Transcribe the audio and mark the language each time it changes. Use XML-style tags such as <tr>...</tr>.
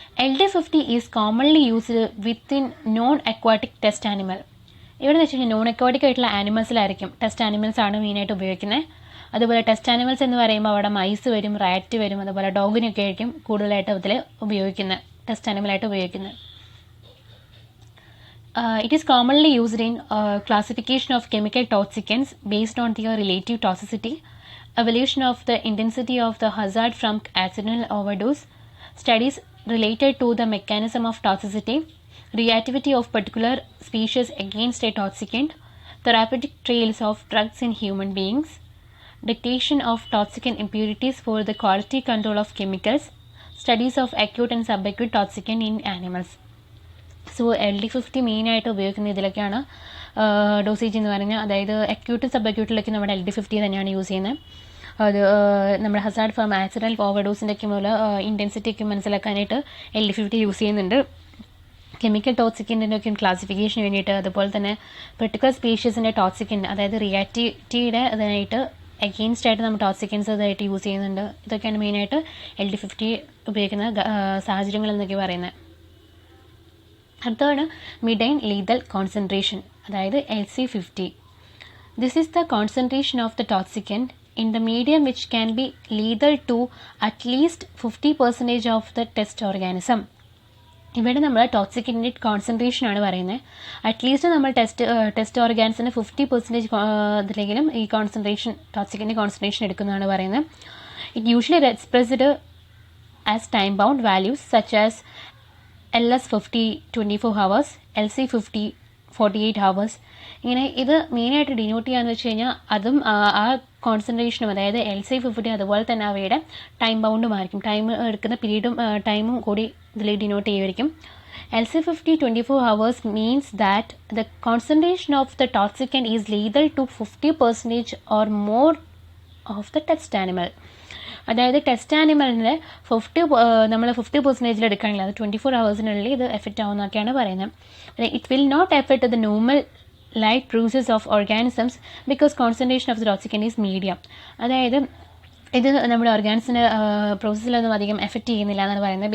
<en>LD50 is commonly used within non aquatic test animal.</en> <ml>ഇവിടെ എന്ന് വെച്ച് കഴിഞ്ഞാൽ നോൺ അക്വാട്ടിക് ആയിട്ടുള്ള ആനിമൽസിലായിരിക്കും ടെസ്റ്റ് ആനിമൽസ് ആണ് മെയിനായിട്ട് ഉപയോഗിക്കുന്നത്. അതുപോലെ ടെസ്റ്റ് ആനിമൽസ് എന്ന് പറയുമ്പോൾ അവിടെ മൈസ് വരും, റാറ്റ് വരും, അതുപോലെ ഡോഗിനൊക്കെ ആയിരിക്കും കൂടുതലായിട്ട് അതിൽ ഉപയോഗിക്കുന്നത്, ടെസ്റ്റ് ആനിമലായിട്ട് ഉപയോഗിക്കുന്നത്.</ml> <en>It is commonly used in classification of chemical toxicants based on their relative toxicity, evaluation of the intensity of the hazard from accidental overdose, studies related to the mechanism of toxicity, reactivity of particular species against a toxicant, therapeutic trials of drugs in human beings, detection of toxicant impurities for the quality control of chemicals, studies of acute and subacute toxicant in animals.</en> <ml>So LD50 മെയിനായിട്ട് ഉപയോഗിക്കുന്ന ഇതിലൊക്കെയാണ് dosage എന്ന് പറഞ്ഞാൽ, അതായത് അക്യൂട്ടും sub അക്യൂട്ടിലൊക്കെ നമ്മുടെ LD50 തന്നെയാണ് use ചെയ്യുന്നത്. അത് നമ്മുടെ ഹസാർഡ് ഫ്രം ആക്സിഡൻറ്റ് ഓവർഡോസിൻ്റെ ഒക്കെ മുതൽ ഇൻറ്റൻസിറ്റി ഒക്കെ മനസ്സിലാക്കാനായിട്ട് LD50 യൂസ് ചെയ്യുന്നുണ്ട്. കെമിക്കൽ ടോക്സിക്കിൻ്റെ ഒക്കെ ക്ലാസിഫിക്കേഷന് വേണ്ടിയിട്ട്, അതുപോലെ തന്നെ പെർട്ടിക്കുലർ സ്പീഷീസിൻ്റെ ടോക്സിക്കിൻ, അതായത് റിയാക്ടിവിറ്റിയുടെ അതിനായിട്ട് അഗെയിൻസ്റ്റ് ആയിട്ട് നമ്മൾ ടോക്സിക്കൻസ് ഇതായിട്ട് യൂസ് ചെയ്യുന്നുണ്ട്. ഇതൊക്കെയാണ് മെയിനായിട്ട് LD50 ഉപയോഗിക്കുന്ന സാഹചര്യങ്ങൾ എന്നൊക്കെ പറയുന്നത്. അടുത്തതാണ് മിഡ് ആൻഡ് ലീതൽ കോൺസെൻട്രേഷൻ, അതായത് LC50.</ml> <en>This is the concentration of the toxicant in the medium which can be lethal to at least 50% of the test organism.</en> <ml>ഇവിടെ നമ്മൾ ടോക്സിക്കിൻ്റെ കോൺസെൻട്രേഷനാണ് പറയുന്നത്. അറ്റ്ലീസ്റ്റ് നമ്മൾ ടെസ്റ്റ് ഓർഗാൻസിന് 50% ഇതിലെങ്കിലും ഈ കോൺസെൻട്രേഷൻ ടോക്സിക്കിൻ്റെ കോൺസെൻട്രേഷൻ എടുക്കുന്നതാണ് പറയുന്നത്.</ml> <en>It usually expressed as time bound values such as LS50 24 hours, LC50 48 hours.</en> <ml>ഇങ്ങനെ ഇത് മെയിനായിട്ട് ഡിനോട്ട് ചെയ്യാന്ന് വെച്ച് കഴിഞ്ഞാൽ അതും ആ കോൺസെൻട്രേഷനും, അതായത് LC50 അതുപോലെ തന്നെ അവയുടെ ടൈം ബൗണ്ടും ആയിരിക്കും, ടൈം എടുക്കുന്ന പീരീഡും ടൈമും കൂടി ഇതിൽ denote ചെയ്യുമായിരിക്കും.</ml> <en>LC50 24 hours means that the concentration of the toxicant is lethal to 50% or more of the test animal.</en> <ml>അതായത് ടെസ്റ്റ് ആനിമലിൻ്റെ നമ്മൾ 50% എടുക്കുകയാണെങ്കിൽ അത് 24 hours ഇത് എഫക്റ്റ് ആവുന്നതൊക്കെയാണ് പറയുന്നത്.</ml> <en>It will not effect the normal life process of organisms because concentration of the toxicant is medium.</en> <ml>അതായത് ഇത് നമ്മുടെ ഓർഗാനിസിൻ്റെ പ്രോസസ്സിലൊന്നും അധികം എഫക്റ്റ് ചെയ്യുന്നില്ല എന്നാണ് പറയുന്നത്.</ml>